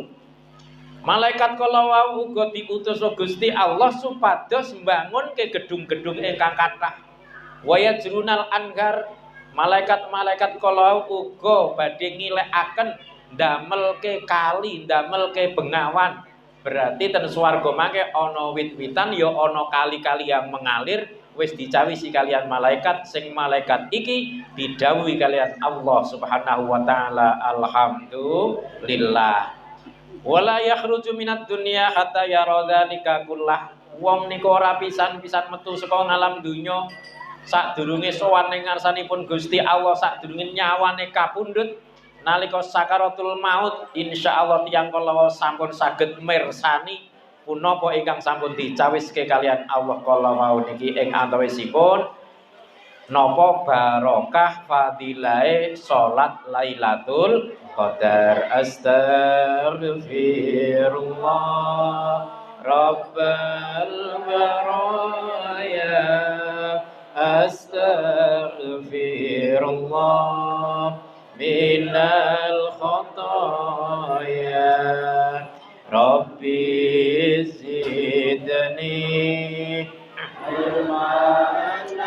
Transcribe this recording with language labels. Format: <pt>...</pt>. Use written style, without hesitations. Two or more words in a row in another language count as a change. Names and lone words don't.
<jv>Malaikat kala wau uga diutus Gusti Allah supados mbangun ke gedung-gedung ingkang kathah.</jv> <ar>ويجري الأنهار.</ar> <jv>Malaikat-malaikat kala wau uga badhe ngilekaken ndamelke kali, ndamelke bengawan. Berarti ten swarga mangke ana wit-witan ya ana kali-kali</jv> <id>yang mengalir</id> <jv>wis dicawisi kalian malaikat sing malaikat iki didhawuhi kalian Allah</jv> <ar>سبحانه وتعالى. الحمد لله. ولا يخرج من الدنيا حتى يرى ذلك كله.</ar> <jv>Wong niku ora pisan-pisan metu saka alam donya sadurunge sowan ning ngarsanipun Gusti Allah, sadurunge nyawane kapundhut. Nalika sakaratul maut insyaallah tiyang kala sampun saged mirsani punapa ingkang sampun dicawiske kalian Allah kala wau niki ing antawisipun napa barokah fadilahe salat Lailatul Qadar.</jv> <ar>أستغفر الله رب البرايا أستغفر الله من الخطايا رب زدني علما</ar>